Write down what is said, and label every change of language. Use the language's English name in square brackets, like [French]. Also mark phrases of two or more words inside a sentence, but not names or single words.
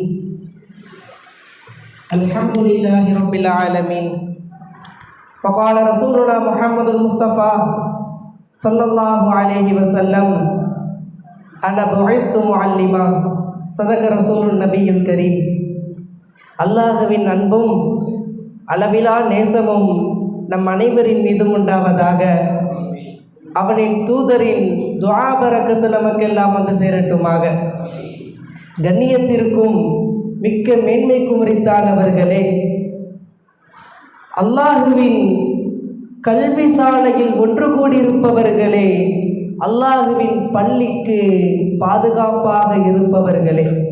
[Arabic] الحمد لله رب العالمين وقال رسولنا محمد المصطفى صلى الله عليه وسلم أنا بعثت معلما صدق رسول النبي الكريم [Tamil] அல்லாஹ்வின் அன்பும் அளவிலா நேசமும் நம் அனைவரின் மீதும் உண்டாவதாக. அவனின் தூதரின் துஆ பரக்கத்து நமக்கெல்லாம் வந்து சேரட்டுமாக. கண்ணியத்திற்கும் மிக்க மேன்மைக்கும் உரித்தானவர்களே, அல்லாஹுவின் கல்வி சாலையில் ஒன்று கூடியிருப்பவர்களே, அல்லாஹுவின் பள்ளிக்கு பாதுகாப்பாக இருப்பவர்களே,